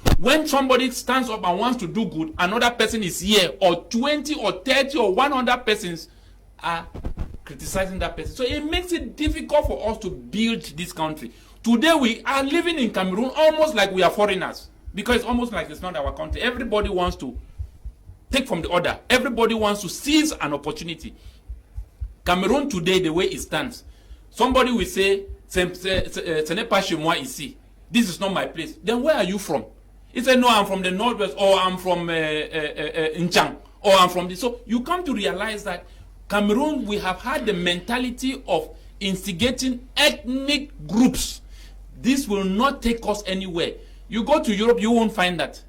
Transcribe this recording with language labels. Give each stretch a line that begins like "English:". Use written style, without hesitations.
English: When somebody stands up and wants to do good, another person is here, or 20 or 30 or 100 persons are criticizing that person. So it makes it difficult for us to build this country. Today we are living in Cameroon almost like we are foreigners, because it's almost like it's not our country. Everybody wants to take from the other. Everybody wants to seize an opportunity. Cameroon today, the way it stands, somebody will say,
French: ce n'est pas chez moi ici.
English: This is not my place. Then where are you from? He said, no, I'm from the Northwest, or I'm from Nchang, or I'm from this. So you come to realize that Cameroon, we have had the mentality of instigating ethnic groups. This will not take us anywhere. You go to Europe, you won't find that.